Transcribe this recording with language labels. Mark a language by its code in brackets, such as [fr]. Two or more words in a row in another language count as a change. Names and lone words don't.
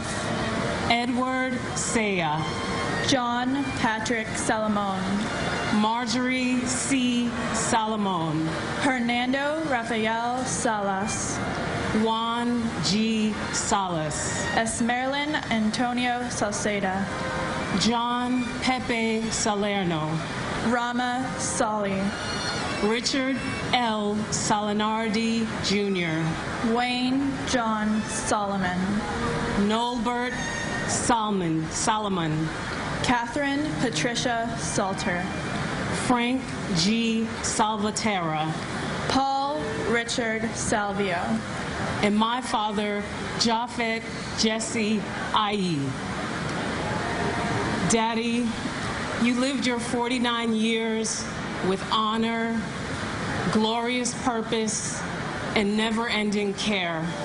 [en] Edward Saya, John Patrick Salomon, Marjorie C. Salomon, Hernando Rafael Salas, Juan G. Salas, Esmerlin Antonio Salceda, John Pepe Salerno, Rama Sali, Richard L. Salinardi Jr., Wayne John Solomon, Nolbert Solomon, Catherine Patricia Salter, Frank G. Salvatierra, Paul Richard Salvio, and my father, Japhet Jesse Ayi. Daddy, you lived your 49 years with honor, glorious purpose, and never-ending care.